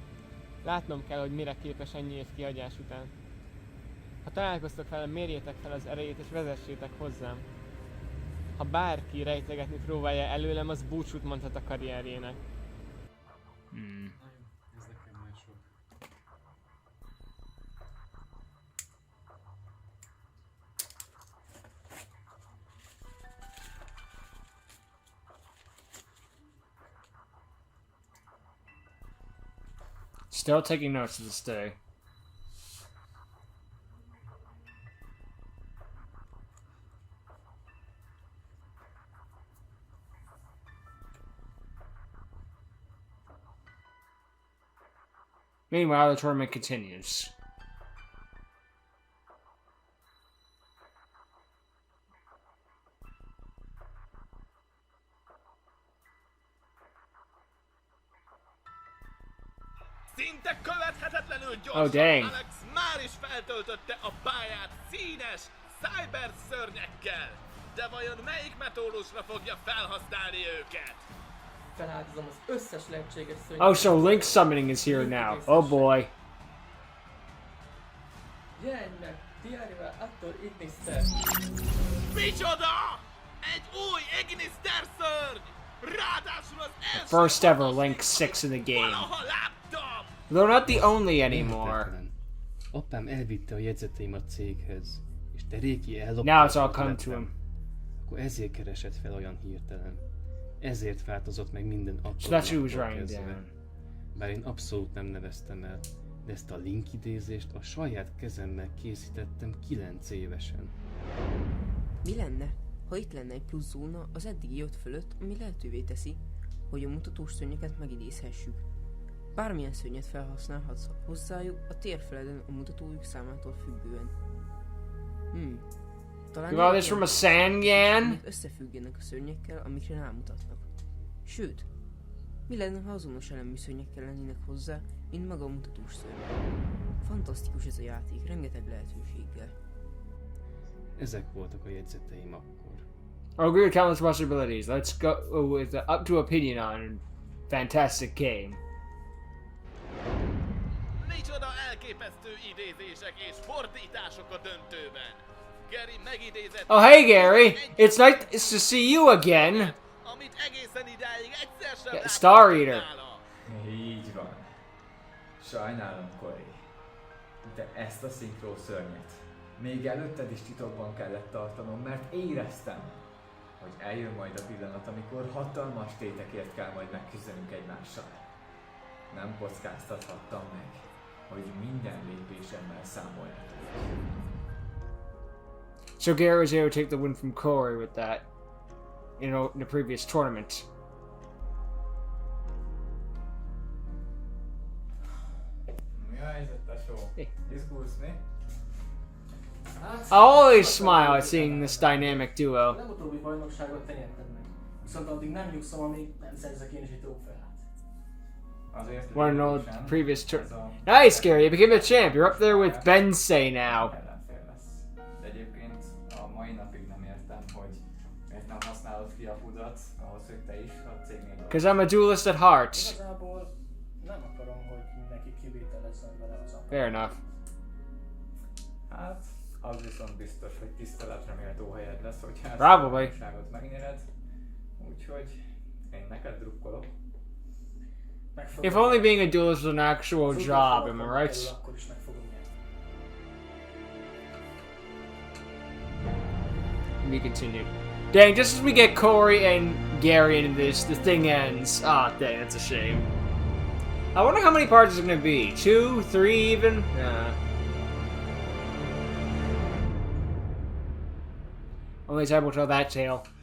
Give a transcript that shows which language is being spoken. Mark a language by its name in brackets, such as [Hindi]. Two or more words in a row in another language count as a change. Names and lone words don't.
[Hungarian] Látnom kell, hogy mire képes ennyi év kihagyás után. Ha találkoztok vele, mérjétek fel az erejét és vezessétek hozzám. Ha bárki rejtegetni próbálja előlem, az búcsút mondhat a karrierjének. Ez nekem már sok. [English] Still taking notes to this day. Meanwhile, the tournament continues. [Hungarian] Szinte követhetetlenül gyorsan [English] Oh, dang. [Hungarian] Alex már is feltöltötte a pályát színes cyber szörnyekkel. De vajon melyik metódusra fogja felhasználni őket? Feláldozom az összes lehetséges szörnyet. [English] Oh, so Link summoning is here now. Oh boy. [Hungarian] Jelenj meg! Diárival attól Ignister! Micsoda? Egy új Ignister szörny! Ráadásul az első [English] First ever Link 6 in the game. [Hungarian] valaha láttam! [English] Though not the only anymore. [Hungarian] Lehetetlen. Apám elvitte a jegyzeteim a céghez, és Teréki ellopta [English] Now it's all [Hungarian] a [English] come to [Hungarian] kompletem. [English] him. [Hungarian] Akkor ezért keresett fel olyan hirtelen. Ezért változott meg minden [English] So [Hungarian] attól [English] that's who he was [Hungarian] naptól [English] writing [Hungarian] kezdve. [English] down. [Hungarian] Bár én abszolút nem neveztem el, de ezt a Link idézést a saját kezemmel készítettem 9 évesen. Mi lenne, ha itt lenne egy plusz zóna az eddigi 5 fölött, ami lehetővé teszi, hogy a mutatós szörnyeket megidézhessük. Bármilyen szörnyet felhasználhatsz hozzájuk a térfeleden a mutatójuk számától függően. Talán [English] You got this from a Sangan? [Hungarian] amik összefüggenek a szörnyekkel, amikre rámutatnak. Sőt, mi lenne, ha azonos elemű szörnyekkel lennének hozzá, mint maga a mutatós szörny? Fantasztikus ez a játék, rengeteg lehetőséggel. Ezek voltak a jegyzeteim akkor. [English] I agree with countless possibilities. Let's go with the up to opinion on fantastic game. [Hungarian] Micsoda elképesztő idézések és fordítások a döntőben! Gary megidézett... [English] Oh, hey Gary! It's nice to see you again! [Hungarian] amit egészen idáig egyszer sem [English] Yeah, [Hungarian] láttam [English] Star Eater. [Hungarian] nála. Így van. Sajnálom, Cory. De ezt a szinkról szörnyet még előtted is titokban kellett tartanom, mert éreztem, hogy eljön majd a pillanat, amikor hatalmas tétekért kell majd megküzdenünk egymással. Nem kockáztathattam meg, hogy minden lépésemmel számoljatok. [English] So Gary was able to take the win from Corey with that, you know, in the previous tournament. [Hungarian] Mi a helyzet, tesó? Izgulsz mi? [English] I always smile at seeing this dynamic duo. [Hungarian] Nem utóbbi bajnokságot te nyerted meg. Viszont addig nem nyugszom, amíg nem szerzek én is egy trófeát. Azért [English] Want to know the previous tournament? Nice, Gary, you became a champ. You're up there with Bensei now. [Hungarian] Ellenfél lesz. De egyébként a mai napig nem értem, hogy miért nem használod ki a pudat ahhoz, hogy te is a cégnél dolgozz. [English] Because I'm a duelist at heart. [Hungarian] Igazából nem akarom, hogy mindenki kivételezzen velem az [English] Fair enough. [Hungarian] Hát, az viszont biztos, hogy tiszteletre méltó helyed lesz, hogyha ezt [English] Probably. [Hungarian] a bajnokságot megnyered. Úgyhogy én neked drukkolok. [English] If only being a duelist was an actual job, am I right? [Hungarian] Akkor is meg fogom nyerni. [English] We continue. Dang, just as we get Corey and Gary into this, the thing ends. Ah, dang, that's a shame. I wonder how many parts it's gonna be. 2, 3 even? Only time will tell that tale.